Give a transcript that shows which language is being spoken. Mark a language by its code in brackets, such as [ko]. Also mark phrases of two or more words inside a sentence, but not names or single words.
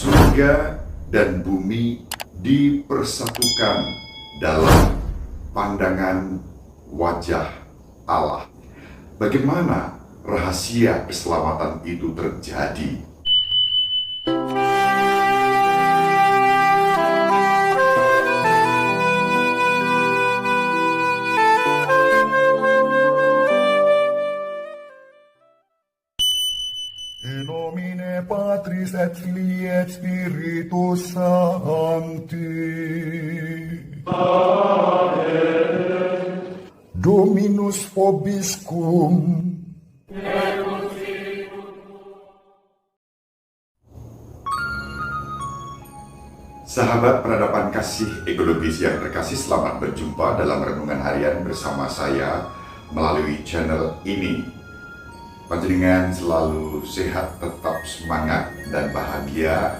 [id] Surga dan bumi dipersatukan dalam pandangan wajah Allah. Bagaimana rahasia keselamatan itu terjadi? [la] In nomine Patris et Filii et Spiritus Sancti. Amen. Dominus vobiscum. [id] Sahabat peradaban kasih ekologis yang terkasih, selamat berjumpa dalam renungan harian bersama saya melalui channel ini. Panjenengan selalu sehat, tetap semangat dan bahagia.